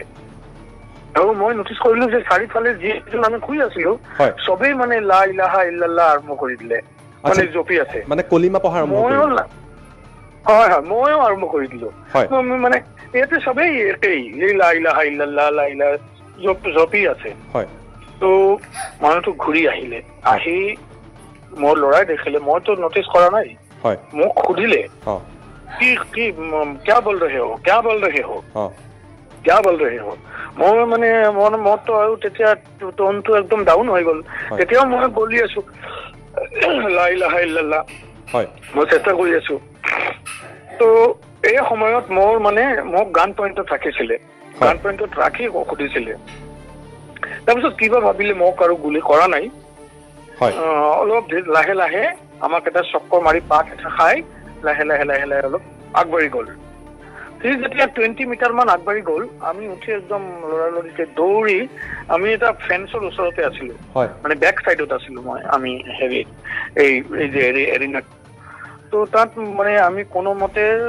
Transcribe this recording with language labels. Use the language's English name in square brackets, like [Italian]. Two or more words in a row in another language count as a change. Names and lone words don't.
[Assamese] আৰু মই নটিচ কৰিলোঁ যে চাৰিওফালে যিজন আমি শুই আছিলোঁ চবেই মানে [Arabic] لا إله إلا الله [Assamese] আৰম্ভ কৰি দিলে মানে জপি আছে মানে কলিমা পঢ়া আৰম্ভ কৰিলে হয় ময়ো আৰম্ভ কৰি দিলোঁ মানে ইয়াতে চবেই একেই [Arabic] لا إله إلا الله لا إله [Assamese] জপি আছে তো মানুহটো ঘূৰি আহিলে আহি মোৰ ল'ৰাই দেখিলে মইতো নটিচ কৰা নাই মোক সুধিলে কি [Hindi] क्या बोल रहे [Assamese] हो মই মানে মনটো আৰু তেতিয়া টোনটো একদম ডাউন হৈ গ'ল তেতিয়াও মই বলি আছো [Arabic] لا إله إلا الله [Assamese] মই চেষ্টা কৰি আছো তো এই সময়ত মোৰ মানে মোক [English] gun point [Assamese] ৰাখিছিলে [English] gun point [Assamese] ৰাখি সুধিছিলে তাৰপিছত কিবা ভাবিলে মোক আৰু গুলি কৰা নাই অলপ লাহে লাহে আমাক এটা চক্কৰ মাৰি পাক এটা খাই লাহে অলপ আগবাঢ়ি গ'ল সি যেতিয়া 20 মিটাৰ মান আগবাঢ়ি গ'ল আমি উঠি একদম লৰালৰিকে দৌৰি আমি এটা ফেন্সৰ ওচৰতে আছিলোঁ মানে [English] back side [Assamese] আছিলোঁ আমি হেৰি এই যে এৰিনাত তো তাত মানে আমি কোনোমতে